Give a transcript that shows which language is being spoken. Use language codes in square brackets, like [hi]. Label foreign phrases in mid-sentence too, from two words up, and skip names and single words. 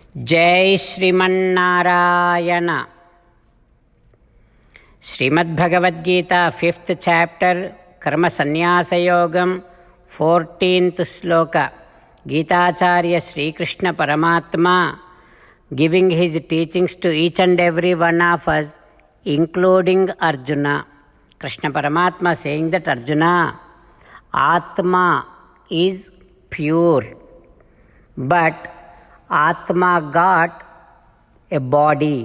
[sa] जय श्रीमन्नारायण. श्रीमद्भगवद्गीता [en] 5th chapter [sa] कर्म संन्यास योगम 14th श्लोक. [en] गीताचार्य श्री कृष्ण परमात्मा giving his teachings to each and every one of us, including Arjuna. Krishna Paramatma saying that Arjuna, Atma is pure, but Atma got a body.